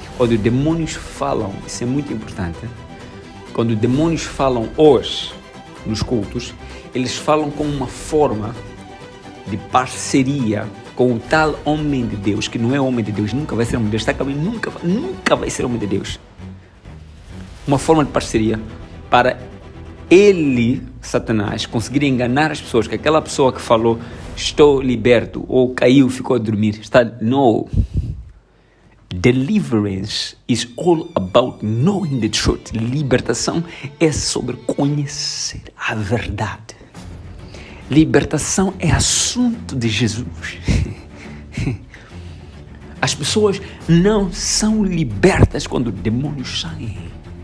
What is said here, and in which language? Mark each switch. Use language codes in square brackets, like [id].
[pt] Quando demônios falam, isso é muito importante. Quando demônios falam hoje nos cultos, eles falam com uma forma de parceria com o tal homem de Deus, que não é homem de Deus, nunca vai ser homem de Deus, está acabando, nunca vai ser homem de Deus. Uma forma de parceria para ele, Satanás, conseguir enganar as pessoas, que aquela pessoa que falou, estou liberto, ou caiu, ficou a dormir, no. [en] Deliverance is all about knowing the truth. [pt] Libertação é sobre conhecer a verdade. Libertação é assunto de Jesus. As pessoas não são libertas quando demônios saem.